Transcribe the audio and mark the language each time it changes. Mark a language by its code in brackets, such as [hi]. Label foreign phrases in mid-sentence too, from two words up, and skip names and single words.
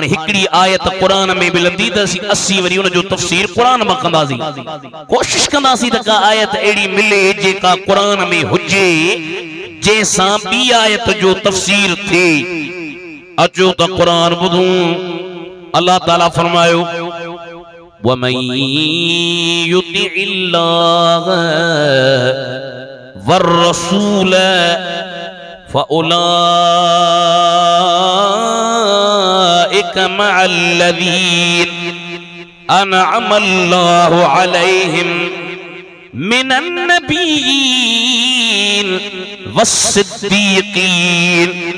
[sd] हिकड़ी आयत क़ुरान में मिलंदी त असीं वरी उन जो तफ़सीर क़ुरान मां कंदासीं कोशिश कंदासीं त का आयत अहिड़ी मिले जेका क़ुरान में हुजे जंहिंसां ॿी आयत जो तफ़सीर थिए अचो त क़ुरान ॿुधूं अल्लाह ताला फरमायो वमन [ar] يطع الله والرسول فأولئك مع الذين أنعم الله عليهم من النبيين والصديقين